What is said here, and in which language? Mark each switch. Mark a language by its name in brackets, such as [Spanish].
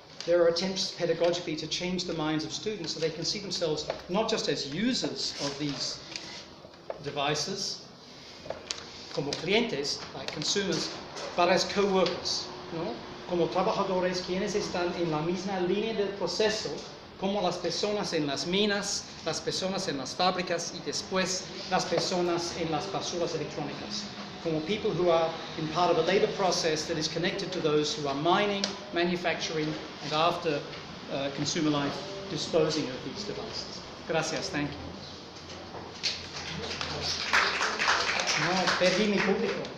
[English] There are attempts pedagogically to change the minds of students so they can see themselves not just as users of these devices, [Spanish] como clientes, [English] like consumers, but as co-workers, ¿no? [Spanish] Como trabajadores quienes están en la misma línea del proceso, como las personas en las minas, las personas en las fábricas y después las personas en las basuras electrónicas. [English] Como people who are in part of a labor process that is connected to those who are mining, manufacturing, and after consumer life, disposing of these devices. [Spanish] Gracias, [English] thank you. [Spanish] No, perdí mi público.